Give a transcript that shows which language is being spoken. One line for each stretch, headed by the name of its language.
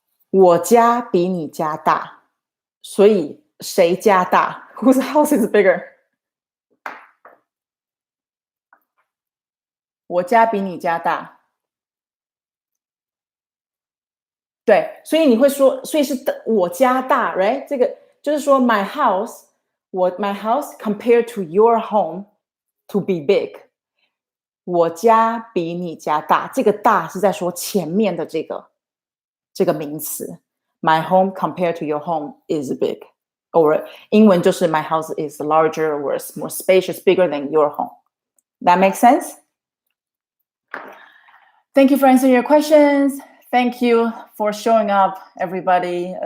Chinese: 我家比你家大，所以谁家大 whose house is bigger？我家比你家大，对，所以你会说，所以是我家大 ， right？
English: 这个就是说 my house， my house compared to your home to be big。
Chinese: 我家比你家大，这个大是在说前面的这个名词。
English: My home compared to your home is big， or 英文就是 my house is larger or more spacious, bigger than your home. That makes sense? Thank you for answering your questions. Thank you for showing up, everybody.